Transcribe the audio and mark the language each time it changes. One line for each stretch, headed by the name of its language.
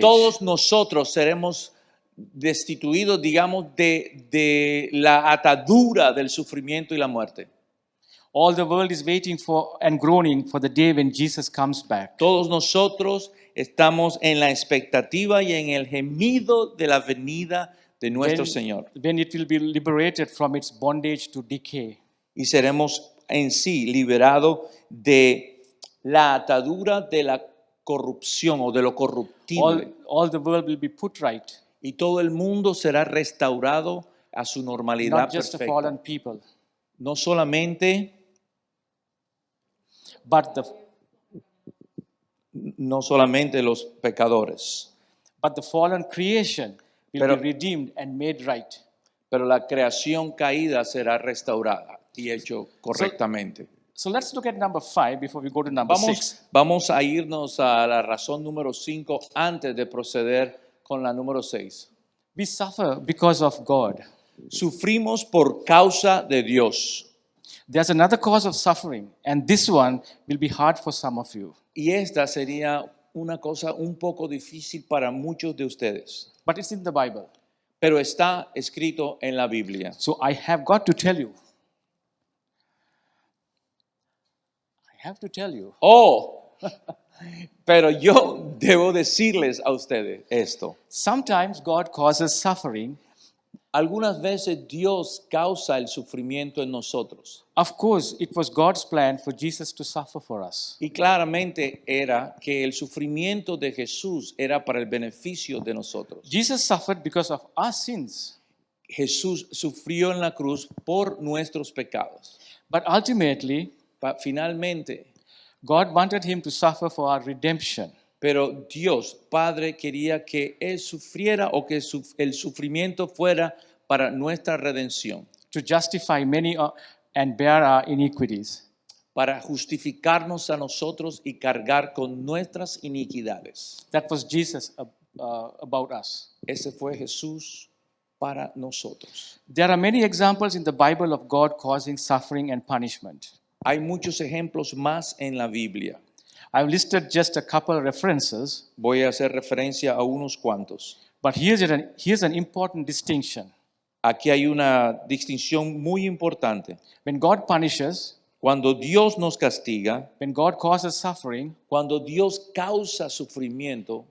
Spanish: todos nosotros seremos destituidos, digamos, de la atadura del sufrimiento y la muerte.
English: All the world is waiting for and groaning for the day when Jesus comes back.
Spanish: Todos nosotros estamos en la expectativa y en el gemido de la venida de nuestro Señor.
English: When it will be liberated from its bondage to decay.
Spanish: Y seremos en sí liberados de la atadura de la corrupción o de lo corruptible.
English: All the world will be put right.
Spanish: Y todo el mundo será restaurado a su normalidad
English: Not just the
Spanish: perfecta.
English: fallen people,
Spanish: No solamente,
English: but the
Spanish: los pecadores,
English: fallen creation will
Spanish: Pero-
English: be redeemed and made right.
Spanish: pero la creación caída será restaurada y hecho correctamente.
English: So let's look at number 5 before we go to number 6.
Spanish: Vamos a irnos a la razón número 5 antes de proceder con la número 6.
English: We suffer because of God.
Spanish: Sufrimos por causa de Dios.
English: There's another cause of suffering, and this one will be hard for some of you.
Spanish: Y esta sería una cosa un poco difícil para muchos de ustedes.
English: But it's in the Bible.
Spanish: Pero está escrito en la Biblia.
English: So I have got to tell you.
Spanish: Oh, pero yo debo decirles a ustedes esto.
English: Sometimes God causes suffering.
Spanish: Algunas veces Dios causa el sufrimiento en nosotros.
English: Of course, it was God's plan for Jesus to suffer for us.
Spanish: Y claramente era que el sufrimiento de Jesús era para el beneficio de nosotros.
English: Jesus suffered because of our sins.
Spanish: Jesús sufrió en la cruz por nuestros pecados.
English: But ultimately,
Spanish: Finalmente,
English: God wanted him to suffer for our redemption.
Spanish: pero Dios Padre quería que Él sufriera o que el sufrimiento fuera para nuestra redención,
English: To justify many and bear our iniquities.
Spanish: para justificarnos a nosotros y cargar con nuestras iniquidades.
English: That was Jesus about us.
Spanish: Ese fue Jesús para nosotros.
English: There are many examples in the Bible of God causing suffering and punishment.
Spanish: Hay muchos ejemplos más en la Biblia.
English: I've listed just a couple references,
Spanish: Voy a hacer referencia a unos cuantos.
English: but here's an important distinction.
Spanish: Aquí hay una distinción muy importante.
English: When God punishes,
Spanish: Cuando Dios nos castiga,
English: when God causes suffering,
Spanish: cuando Dios causa sufrimiento,